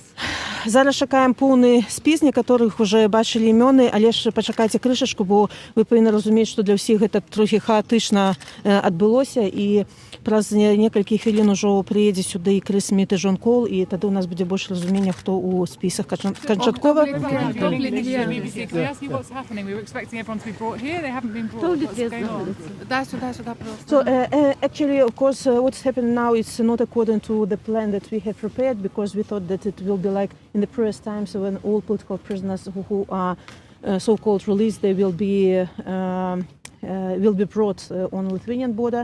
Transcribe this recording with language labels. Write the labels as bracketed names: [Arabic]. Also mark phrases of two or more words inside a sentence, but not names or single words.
[Belarusian] Зараз чакаем поўны спіс, некаторых уже бачылі імёны, але ж пачакайце крышачку, бо вы павінны разумець, што для ўсіх гэта трохі хаатычна адбылося, і праз некалькі хвілін ужо прыедзе сюды і Крыс Сміт і Джон Кол, і тады у нас будзе больш разумення, хто ў спісах канчаткова. [English] So actually, of course, what's happened now is not according to the plan that we had prepared, because we thought that it will be like in the previous times when all political prisoners who are so-called released, they will be will be brought on Lithuanian border.